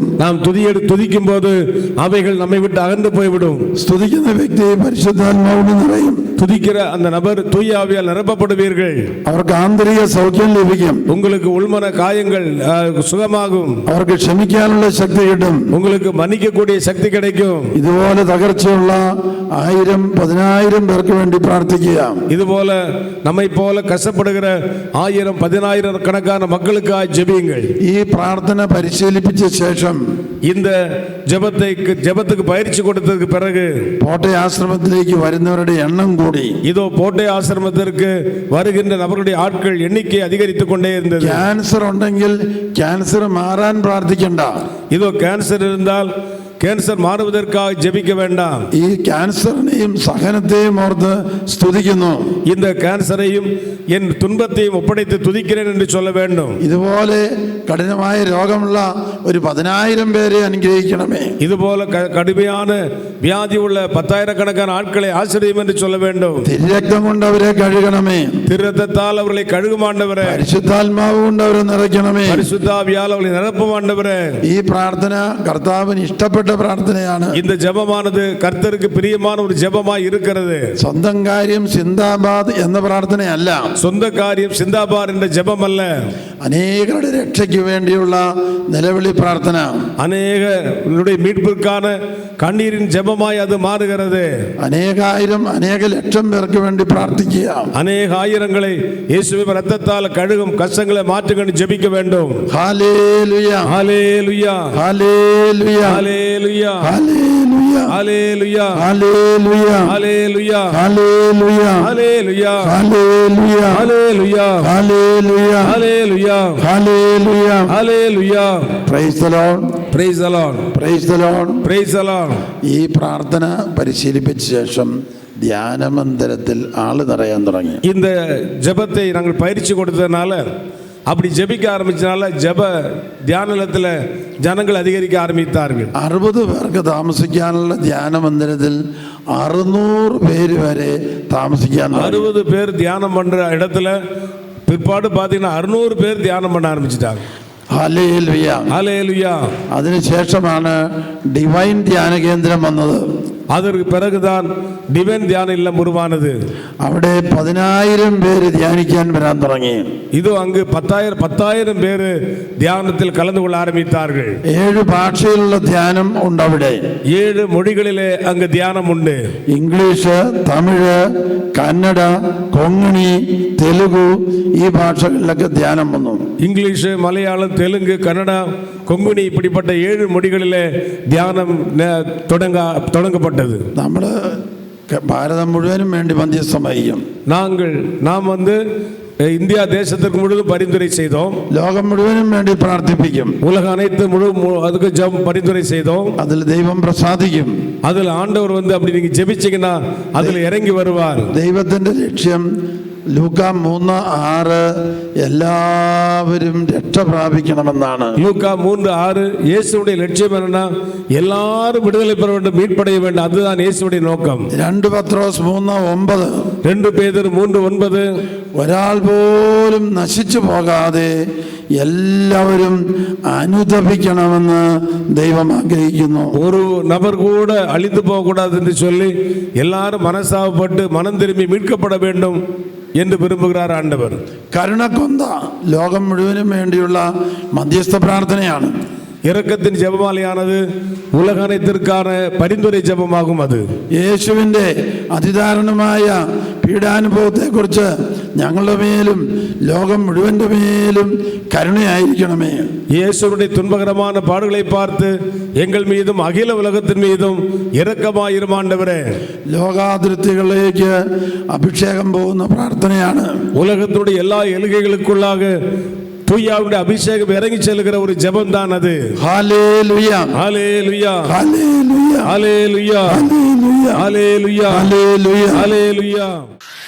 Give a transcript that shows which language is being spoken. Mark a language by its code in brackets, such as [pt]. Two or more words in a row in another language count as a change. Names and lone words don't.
[ta] நாம் துதிக்கும் போது அவைகள் நம்மை விட்டு அகன்று போய்விடும். [ml] സ്തുതിക്കുന്ന വ്യക്തി പരിശുദ്ധാത്മാവിന് നിറയും. [ta] துதிக்கிற அந்த நபர் தூய ஆவியால் நிரப்பப்படுவீர்கள். [ml] അവർക്ക് ആന്തരിക സൗഖ്യം ലഭിക്കും. [ta] உங்களுக்கு உள்மன காயங்கள் சுகமாகும். [ml] അവർക്ക് ക്ഷമിക്കാനുള്ള ശക്തി കിട്ടും. [ta] உங்களுக்கு மன்னிக்கக்கூடிய சக்தி கிடைக்கும். [ml] ഇതുപോലെ തകർച്ചയുള്ള 1000 10,000 പേർക്ക് വേണ്ടി പ്രാർത്ഥിക്കുക. [ta] இதுபோல நம்மை போல கஷ்டப்படுகிற 1000 10,000 கணக்கான மக்களுக்காக ஜெபியுங்கள். [ml] ഈ പ്രാർത്ഥന പരിശീലിപ്പിച്ച ശേഷം [ta] இந்த ஜெபத்துக்கு பயிற்சி கொடுத்ததுக்கு பிறகு [ml] കോട്ടയ ആശ്രമത്തിലേക്ക് വരുന്നവരുടെ എണ്ണം കൂടി. [ta] இதோ போட்டை ஆசிரமத்திற்கு வருகின்ற நபர்களுடைய ஆட்கள் எண்ணிக்கை அதிகரித்துக் கொண்டே இருந்தது. [ml] ക്യാൻസർ ഉണ്ടെങ്കിൽ ക്യാൻസർ മാറാൻ പ്രാർത്ഥിക്കണ്ട. [ta] இதோ கேன்சர் இருந்தால் கேன்சர் மாறுவதற்காக ஜெபிக்க வேண்டாம். [ml] ഈ ക്യാൻസറിനെയും സഹനത്തെയും ഓർത്ത് സ്തുതിക്കുന്നു. [ta] இந்த கேன்சரையும் என் துன்பத்தையும் ஒப்படைத்து துதிக்கிறேன் என்று சொல்ல வேண்டும். [ml] ഇതുപോലെ കഠിനമായ രോഗമുള്ള ഒരു 10,000 പേരെ അനുഗ്രഹിക്കണമേ. [ta] இதுபோல கடுமையான வியாதி உள்ள 10,000 ஆட்களை ஆசிரியம் என்று சொல்ல வேண்டும். [ml] തിരുരക്തം കൊണ്ട് അവരെ കഴുകണമേ. [ta] திருரத்தத்தால் அவர்களை கழுகும் ஆண்டவரே. [ml] പരിശുദ്ധാത്മാവ് കൊണ്ട് അവരെ നിറയ്ക്കണമേ. [ta] பரிசுத்தாவியால் அவர்களை நிரப்பும் ஆண்டவரே. [ml] ഈ പ്രാർത്ഥന കർത്താവിന് ഇഷ്ടപ്പെട്ട പ്രാർത്ഥനയാണ്. [ta] இந்த ஜெபமானது கர்த்தருக்கு பிரியமான ஒரு ஜெபமாய் இருக்கிறது. [ml] സ്വന്തം കാര്യം സിന്ദാബാദ് എന്ന പ്രാർത്ഥനയല്ല. [ta] சொந்த காரியம் சிந்தாபார் என்ற ஜெபம் அல்ல. [ml] അനേകരുടെ രക്ഷയ്ക്ക് വേണ്ടിയുള്ള നിലവിളി പ്രാർത്ഥന. [ta] அநேகருடைய மீட்பிற்கான கண்ணீரின் ஜெபமாய் அது மாறுகிறது. [ml] അനേകായിരം അനേക ലക്ഷം പേർക്ക് വേണ്ടി പ്രാർത്ഥിക്കുക. [ta] அநேக ஆயிரங்களை இயேசுவின் இரத்தத்தால் கழுகும் கஷ்டங்களை மாற்றுங்கள் ஜெபிக்க வேண்டும். [ml] ഹല്ലേലൂയ [ta] ஹalleluya [ml] ഹല്ലേലൂയ [ta] ஹalleluya [ml] ഹല്ലേലൂയ [ta] ஹalleluya [ml] ഹല്ലേലൂയ [ta] ஹalleluya [ml] ഹല്ലേലൂയ [ta] ஹalleluya [ml] ഹല്ലേലൂയ [ta] ஹalleluya [ml] ഹല്ലേലൂയ [ta] ஹalleluya [ml] ഹല്ലേലൂയ. [ta] ஹalleluya. [en] praise the Lord, praise the Lord, praise the Lord. praise the Lord. [ml] ഈ പ്രാർത്ഥന പരിശീലിപ്പിച്ച ശേഷം ധ്യാനമന്ദിരത്തിൽ ആള് നിറയാൻ തുടങ്ങി. [ta] இந்த ஜெபத்தை நாங்கள் பயிற்சி கொடுத்ததுனால அப்படி ஜெபிக்க ஆரம்பிச்சனால ஜெப தியானத்தில் ஜனங்கள் அதிகரிக்க ஆரம்பித்தார்கள். [ml] 60 പേർക്ക് താമസിക്കാനുള്ള ധ്യാനമന്ദിരത്തിൽ 600 പേര് വരെ താമസിക്കാൻ. [ta] 60 பேர் தியானம் பண்ற இடத்துல பிற்பாடு பார்த்தீங்கன்னா 600 பேர் தியானம் பண்ண ஆரம்பிச்சிட்டாங்க. [ml] ഹല്ലേലൂയ [ta] ஹalleluya. [ml] അതിനുശേഷമാണ് ഡിവൈൻ ധ്യാന കേന്ദ്രം വന്നത്. [ta] அதற்கு பிறகுதான் டிவைன் தியான இல்லம் உருவானது. [ml] അവിടെ 10,000 പേര് ധ്യാനിക്കാൻ വരാൻ തുടങ്ങി. [ta] இதோ அங்கு 10,000 பேர் தியானத்தில் கலந்து கொள்ள ஆரம்பித்தார்கள். [ml] 7 ഭാഷയിലുള്ള ധ്യാനം ഉണ്ട് അവിടെ. [ta] 7 மொழிகளிலே அங்கு தியானம் உண்டு. [ml] ഇംഗ്ലീഷ്, തമിഴ്, കന്നഡ, കൊങ്ങണി, തെലുഗു ഈ ഭാഷകളിലൊക്കെ ധ്യാനം വന്നു. [ta] இங்கிலீஷ், மலையாளம், தெலுங்கு, கன்னடா, கொங்குனி இப்படிப்பட்ட 7 மொழிகளிலே தியானம் தொடங்கப்பட்டது. [ml] നമ്മൾ ഭാരതം മുഴുവനും വേണ്ടി മധ്യസ്ഥം വഹിക്കും. [ta] நாம் இந்தியா தேசத்திற்கு முழுவதும் பரிந்துரை செய்தோம். [ml] ലോകം മുഴുവനും വേണ്ടി പ്രാർത്ഥിപ്പിക്കും. [ta] உலக அனைத்து அதுக்கு பரிந்துரை செய்தோம். [ml] അതിൽ ദൈവം പ്രസാദിക്കും. [ta] அதில் ஆண்டவர் அப்படி நீங்க ஜெபிச்சீங்கன்னா அதில் இறங்கி வருவார். [ml] ദൈവത്തിന്റെ ലക്ഷ്യം ലൂക്ക 3:6 എല്ലാവരും രക്ഷ പ്രാപിക്കണമെന്നാണ്. [ta] லூக்கா 3:6 இயேசுவுடைய லட்சியம் என்னன்னா எல்லாரும் விடுதலை பெற வேண்டும், மீட்படைய வேண்டும். அதுதான் இயேசுவுடைய நோக்கம். [ml] 2 പത്രോസ് 3:9 [ta] 2 பேதுரு 3:9 [ml] ഒരാൾ പോലും നശിച്ചു പോകാതെ എല്ലാവരും അനുതപിക്കണമെന്ന് ദൈവം ആഗ്രഹിക്കുന്നു. [ta] ஒரு நபர் கூட அழிந்து போக கூடாது என்று சொல்லி எல்லாரும் மனசாவப்பட்டு மனம் திரும்பி மீட்கப்பட வேண்டும் என்று விரும்புகிறார் ஆண்டவர். [ml] കരുണക്കൊന്ത ലോകം മുഴുവനും വേണ്ടിയുള്ള മധ്യസ്ഥ പ്രാർത്ഥനയാണ്. [ta] இரக்கத்தின் ஜெபமாலையானது உலக அனைத்திற்கான பரிந்துரை ஜெபமாகும். அது [ml] യേശുവിൻ്റെ അതിദാരുണമായ പീഡാനുഭവത്തെക്കുറിച്ച് ഞങ്ങളുടെ മേലും ലോകം മുഴുവൻ്റെ മേലും കരുണയായിരിക്കണമേ. [ta] இயேசுவுடைய துன்பகரமான பாடுகளை பார்த்து எங்கள் மீதும் அகில உலகத்தின் மீதும் இரக்கமாயிரும் ஆண்டவரே. [ml] ലോകാതിർത്തികളിലേക്ക് അഭിഷേകം പോകുന്ന പ്രാർത്ഥനയാണ്. [ta] உலகத்துடைய எல்லா எல்கைகளுக்குள்ளாக தூயாவுடைய அபிஷேகம் இறங்கி செல்கிற ஒரு ஜெபம் தான் அது. ஹல்லேலூயா, ஹல்லேலூயா, ஹல்லேலூயா, ஹல்லேலூயா, ஹல்லேலூயா, ஹல்லேலூயா, ஹல்லேலூயா, ஹல்லேலூயா.